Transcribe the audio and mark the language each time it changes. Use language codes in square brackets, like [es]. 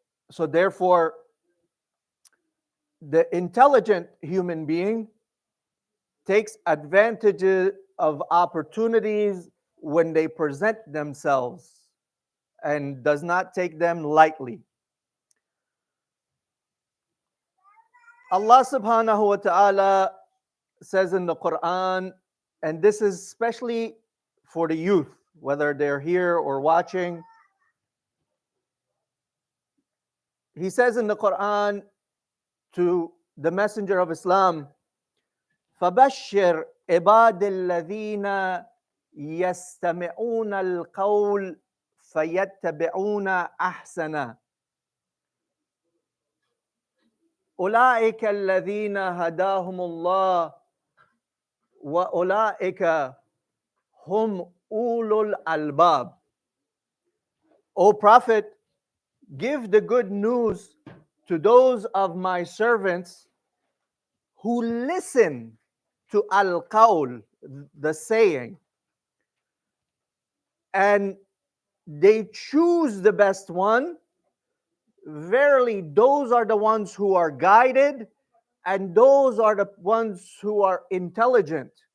[en] So therefore, the intelligent human being takes advantage of opportunities when they present themselves and does not take them lightly. Allah subhanahu wa ta'ala says in the Quran, and this is especially for the youth, whether they're here or watching. He says in the Quran to the Messenger of Islam, [ar] فَبَشِّرْ عِبَادِ الَّذِينَ يَسْتَمِعُونَ الْقَوْلَ فَيَتَّبِعُونَ أَحْسَنَهُ أُولَٰئِكَ الَّذِينَ هَدَاهُمُ اللَّهُ وَأُولَٰئِكَ هُمْ أُولُو الْأَلْبَابِ. [en] O Prophet, give the good news to those of my servants who listen to al-qawl, the saying, and they choose the best one. Verily, those are the ones who are guided, and those are the ones who are intelligent.